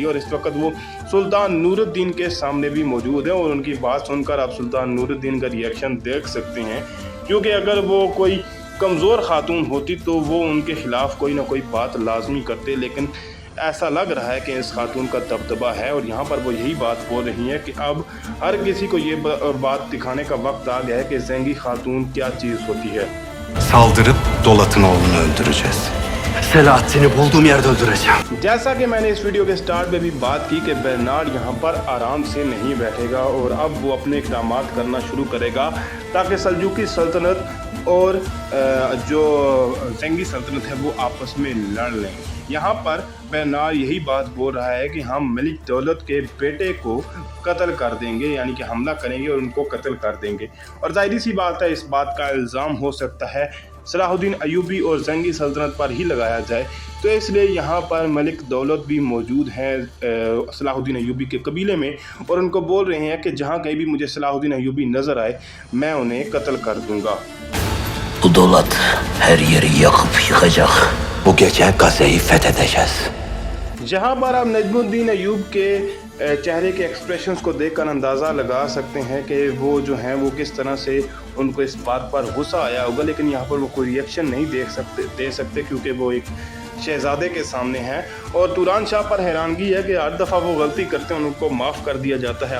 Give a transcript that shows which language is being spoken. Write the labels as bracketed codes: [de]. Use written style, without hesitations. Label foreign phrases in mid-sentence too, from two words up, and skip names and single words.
[hi] और इस वक्त वो सुल्तान नूरुद्दीन के सामने भी मौजूद है और उनकी बात सुनकर आप सुल्तान नूरुद्दीन का रिएक्शन देख सकते हैं, क्योंकि अगर वो कोई कमज़ोर खातून होती तो वो उनके ख़िलाफ़ कोई ना कोई बात लाजमी करते, लेकिन ऐसा लग रहा है कि इस खातून का दबदबा है और यहाँ पर वो यही बात बोल रही है कि अब हर किसी को ये बात दिखाने का वक्त आ गया है कि ज़ंगी खातून क्या चीज़ होती है। [tr] Saldırıp Dolat'ın oğlunu öldüreceğiz. Selahattin'i bulduğum yerde öldüreceğim. [hi] जैसा कि मैंने इस वीडियो के स्टार्ट में भी बात की कि बर्नार्ड यहाँ पर आराम से नहीं बैठेगा और अब वो अपने इक़दाम करना शुरू करेगा ताकि सल्जूकी सल्तनत और जो ज़ंगी सल्तनत है वो आपस में लड़ लें। यहाँ पर बर्नार्ड यही बात बोल रहा है कि हम मलिक दौलत के बेटे को कत्ल कर देंगे, यानी कि हमला करेंगे और उनको कत्ल कर देंगे। और जाहिर सी बात है, इस बात का इल्ज़ाम हो सकता है सलाहुद्दीन अयूबी और ज़ंगी सल्तनत पर ही लगाया जाए, तो इसलिए यहाँ पर मलिक दौलत भी मौजूद हैं सलाहुद्दीन अयूबी के कबीले में और उनको बोल रहे हैं कि जहाँ कहीं भी मुझे सलाहुद्दीन अयूबी नज़र आए मैं उन्हें कत्ल कर दूँगा। [tr] Bu Dolat her yeri yakıp yıkacak. Bu gece Gazze'yi fethedeceğiz. [hi] जहाँ पर आप नजमुद्दीन अयूब के चेहरे के एक्सप्रेशंस को देखकर अंदाज़ा लगा सकते हैं कि वो जो हैं वो किस तरह से उनको इस बात पर गुस्सा आया होगा, लेकिन यहाँ पर वो कोई रिएक्शन नहीं दे सकते क्योंकि वो एक शहज़ादे के सामने हैं। और तुरान शाह पर हैरानगी है कि हर दफ़ा वो गलती करते हैं उनको माफ़ कर दिया जाता है।